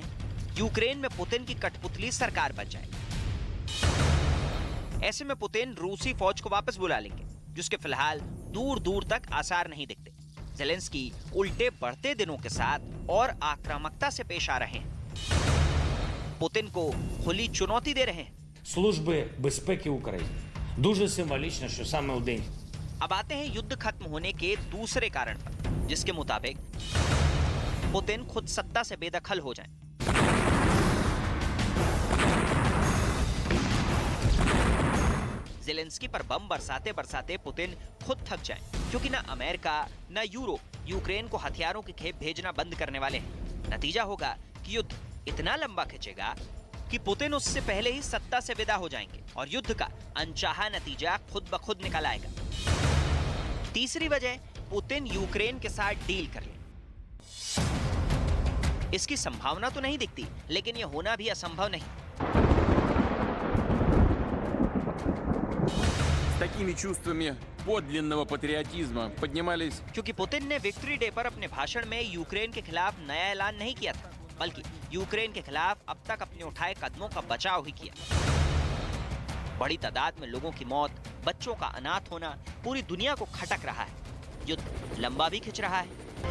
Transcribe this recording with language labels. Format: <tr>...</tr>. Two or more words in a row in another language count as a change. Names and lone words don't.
<hi>यूक्रेन में पुतिन की कठपुतली सरकार बन जाए। ऐसे में पुतिन रूसी फौज को वापस बुला लेंगे, जिसके फिलहाल दूर दूर तक आसार नहीं दिखते। जेलेंस्की उल्टे बढ़ते दिनों के साथ और आक्रामकता से पेश आ रहे हैं। पुतिन को खुली चुनौती दे रहे हैं।</hi> <uk>Служби безпеки України. Дуже символічно, що саме у день.</uk> <hi>अब आते हैं युद्ध खत्म होने के दूसरे कारण पर, जिसके मुताबिक पुतिन खुद सत्ता से बेदखल हो जाएं। जेलेंस्की पर बम बरसाते बरसाते पुतिन खुद थक जाएं, क्योंकि ना अमेरिका ना यूरोप यूक्रेन को हथियारों की खेप भेजना बंद करने वाले हैं। नतीजा होगा कि युद्ध इतना लंबा खिंचेगा कि पुतिन उससे पहले ही सत्ता से विदा हो जाएंगे और युद्ध का अनचाहा नतीजा खुद ब खुद निकल आएगा। तीसरी वजह, पुतिन यूक्रेन के साथ डील कर ले। इसकी संभावना तो नहीं दिखती, लेकिन यह होना भी असंभव नहीं।</hi> <ru>С такими чувствами подлинного патриотизма поднимались.</ru> <hi>क्योंकि पुतिन ने विक्ट्री डे पर अपने भाषण में यूक्रेन के खिलाफ नया ऐलान नहीं किया था, बल्कि यूक्रेन के खिलाफ अब तक अपने उठाए कदमों का बचाव ही किया। बड़ी तादाद में लोगों की मौत, बच्चों का अनाथ होना पूरी दुनिया को खटक रहा है। युद्ध लंबा भी खिंच रहा है।</hi>